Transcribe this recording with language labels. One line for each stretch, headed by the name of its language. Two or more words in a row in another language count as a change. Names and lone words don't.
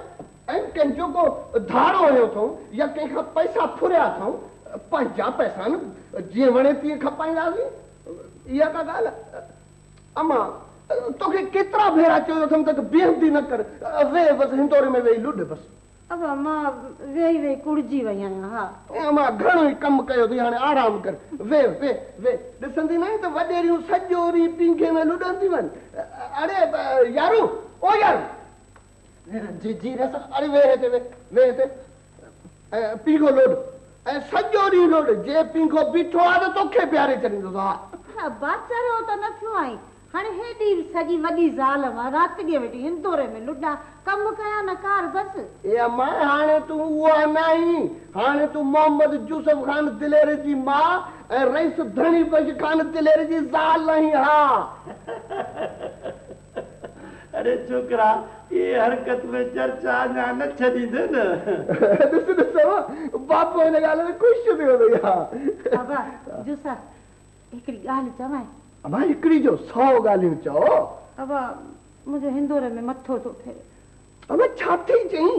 Sindhi: ऐं कंहिंजो को धाड़ो हुयो अथऊं या कंहिंखां पैसा फुरिया अथऊं, पंहिंजा पैसा न जीअं वणे तीअं खपाईंदासीं, इहा का ॻाल्हि आहे? अमा तोखे केतिरा भेरा चयो अथमि त बेहदी न कर, वे बसि हिंदोरे में वेही लुॾ बसि। अब मां वेही कुड़जी वई आहियां। हा मां घणो ई कमु कयो अथई, हाणे आराम कर, वे वे वे। ॾिसंदी न त वॾेरियूं सॼो ॾींहुं पींघे में लुॾंदियूं आहिनि। अरे यारू, ओ यारू, जी जी रसा, अरे वे हिते, वे हिते, पींघो लोड ऐं सॼो ॾींहुं लोड, जे पींघो बीठो आहे त तोखे प्यारे छॾींदो। हा बाचरो त न थियो आई, हाणे हेॾी सॼी वॾी ज़ाल मां राति ॾींहुं वेठी हिंदोरे में लुॾा, कमु कया न कार बसि। ए मां हाणे तूं उहा न आहीं, हाणे तूं मोहम्मद यूसुफ खान दिलेर जी मां ऐं रईस धणी बख्श खान दिलेर जी ज़ाल आहीं। हा अरे छोकरा, ये हरकत में चर्चा अञा न छॾींदे न। ॾिस ॾिसो, बापू हिन ॻाल्हि में ख़ुशि थियो अथई। हा बाबा जूसा हिकिड़ी ॻाल्हि चवां? अबा हिकिड़ी जो 100 ॻाल्हियूं चओ। अबा मुंहिंजो हिंदोरे में मथो थो फिरे। अबा छा थी चईं?